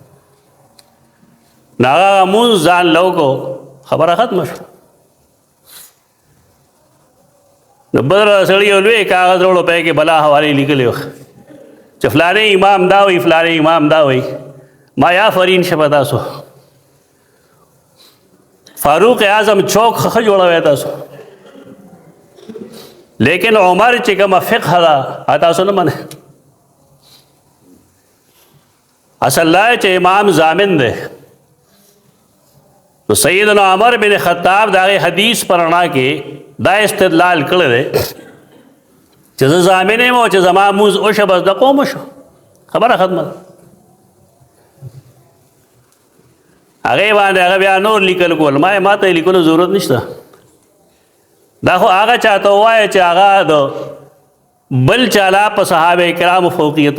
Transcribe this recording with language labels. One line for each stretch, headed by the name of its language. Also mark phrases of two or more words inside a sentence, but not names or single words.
Pashto: نو هغه مونځ ځان له وکړو خبره ختمه شوه نو بل سړي یو لوی کاغذ راوړو په کې بلا حوالې لیکلې وه چې فلانې امام دا وایي فلانې امام دا وایي ما یا فرین شپه تاسو فاروق اعظم چوک ښه جوړوی تاسو لیکن عمر چې کومه فقه ده تاسو نه منئ اصل دا چې امام ضامن دی تو سیدنا عمر بن خطاب دا حدیث پر رڼا کې دا استدلال کړی دی چې زه ضامن یم او چې زما مونځ وشه بس د قوم وشو خبره ختمه ده هغې باندې هغه بیا نور لیکل کول ما ته یې لیکلو ضرورت نشته دا خو هغه چاته ووایه چې هغه د بل چاله په صحابه کرامو فوقیت